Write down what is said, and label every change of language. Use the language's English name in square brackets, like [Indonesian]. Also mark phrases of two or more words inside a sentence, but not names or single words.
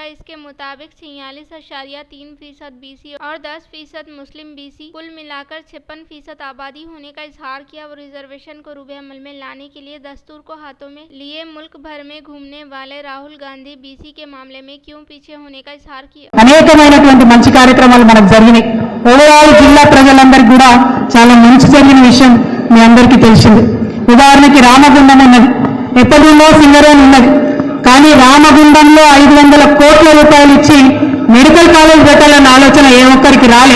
[Urdu] اس کے مطابق 46.3% بی سی اور 10% مسلم بی سی کل ملا کر 56% آبادی ہونے کا اظہار کیا۔ وہ ریزرویشن کو روئے عمل میں لانے کے لیے دستور کو ہاتھوں میں لیے ملک بھر میں گھومنے والے راہل گاندھی بی سی کے معاملے میں کیوں پیچھے ہونے کا اظہار کیا۔ [Telugu] అనేకమైనటువంటి మంచి కార్యక్రమాలు మనకు జరిగినాయి। ఓవరాల్ జిల్లా ప్రజలందరికీ కూడా చాలా మంచి జరిగిన విషయం మీ అందరికీ తెలిసింది। ఉదాహరణకి రామగుండం ఉన్నది, ఎప్పటిలో సింగరేణి ఉన్నది, కానీ రామగుండంలో 500 కోట్ల రూపాయలు ఇచ్చి మెడికల్ కాలేజ్ పెట్టాలన్న ఆలోచన ఏ ఒక్కరికి రాలే।